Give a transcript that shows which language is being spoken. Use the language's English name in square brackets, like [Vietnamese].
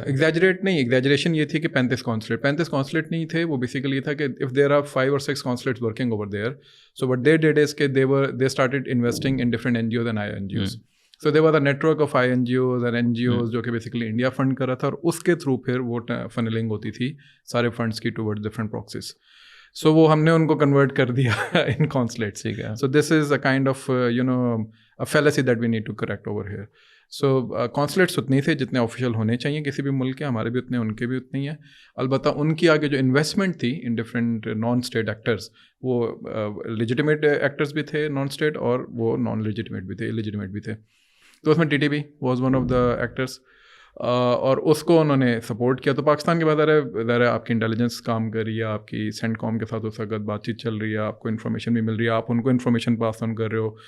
[Urdu] Exaggerate نہیں, exaggeration یہ تھی کہ 35 کانسلیٹ نہیں تھے, وہ بیسیکلی یہ تھا کہ [English] If there are 5 or 6 consulates working over there, so what they did is کہ they started investing in different NGOs and INGOs. So there was a network of INGOs and NGOs [Urdu] جو کہ basically India fund کر رہا تھا, اور اس کے through پھر وہ فنلنگ ہوتی تھی سارے فنڈس کی ٹورڈ ڈفرنٹ پراکسیز. سو وہ ہم نے ان کو کنورٹ کر دیا ان کانسلیٹس. [English] So this is a kind of a fallacy that we need to correct over here. [Urdu] سو کانسلیٹس اتنے تھے جتنے آفیشیل ہونے چاہیے کسی بھی ملک کے, ہمارے بھی اتنے, ان کے بھی اتنے ہی ہیں. البتہ ان کی آگے جو انویسٹمنٹ تھی ان ڈفرینٹ نان اسٹیٹ ایکٹرز, وہ لیجیٹیمیٹ ایکٹرز بھی تھے نان اسٹیٹ, اور وہ نان لیجیٹیمیٹ بھی تھے, لیجیٹیمیٹ بھی تھے. تو اس میں TTP [English] was one of the actors, [Urdu] اور اس کو انہوں نے سپورٹ کیا. تو پاکستان کے بعد ظاہر ہے آپ کی انٹیلیجنس کام کر رہی ہے, آپ کی سینٹ کام کے ساتھ اس وقت بات چیت چل رہی ہے, آپ کو انفارمیشن بھی مل رہی ہے, آپ ان کو انفارمیشن پاس آن کر رہے ہو.